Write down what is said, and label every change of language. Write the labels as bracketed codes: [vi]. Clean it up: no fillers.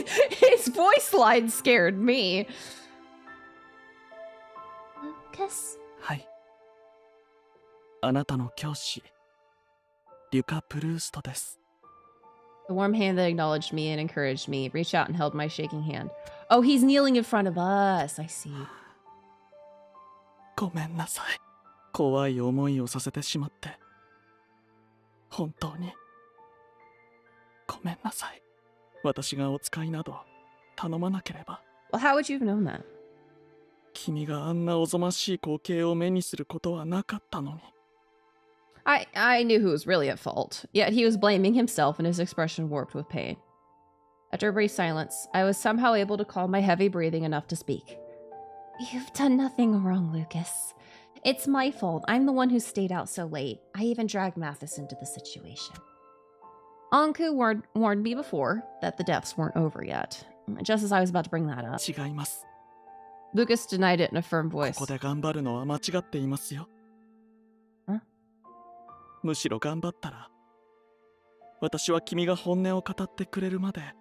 [en] His voice line scared me. Lucas. [ja] はい。あなたの教師、リュカ・プルーストです。 [en] The warm hand that acknowledged me and encouraged me reached out and held my shaking hand. Oh, he's kneeling in front of us. I see. [ja] ごめんなさい。怖い思いをさせてしまって。本当に。ごめんなさい。私がお使いなど頼まなければ。 [en] Well, how would you have known that? [ja] 君があんなおぞましい光景を目にすることはなかったのに。 [en] I knew who was really at fault, yet he was blaming himself and his expression warped with pain. After a brief silence, I was somehow able to calm my heavy breathing enough to speak. You've done nothing wrong, Lucas. It's my fault. I'm the one who stayed out so late. I even dragged Mathis into the situation. Anku warned me before that the deaths weren't over yet, just as I was about to bring that up. [ja] 違います。 [en] Lucas denied it in a firm [ja] こ [en] voice. [ja] こで頑張るのは間違っていますよ。ん？むしろ頑張ったら、私は君が本音を語ってくれるまで